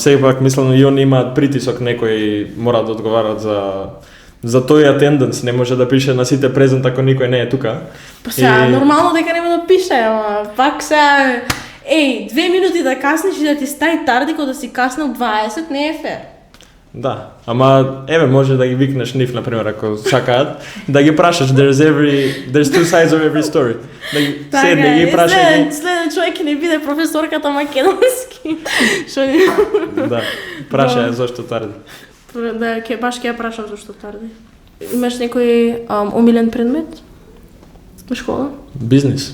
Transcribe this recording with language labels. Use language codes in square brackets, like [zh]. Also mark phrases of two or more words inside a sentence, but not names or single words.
[mk] Сепак мислам и они имаат притисок, некои мора да одговарат за тој attendance, не може да пише на сите презент ако никој не е тука. Па сега, нормално дека нема да пише, ама пак сега, 2 минути да касниш и да ти стаи тарди кога да си каснал 20, не е фер. Да, ама еве може да ги викнеш нив, например, ако сакаат, да ги прашаш, [en] there's two sides of every story. [mk] Да ги седне ги прашај. Следен човек не биде професорката македонски. Што не? Да, прашај зошто тарди. Да, баш ќе ја прашам зошто тарди. Имаш некој омилен предмет во школа? Бизнис.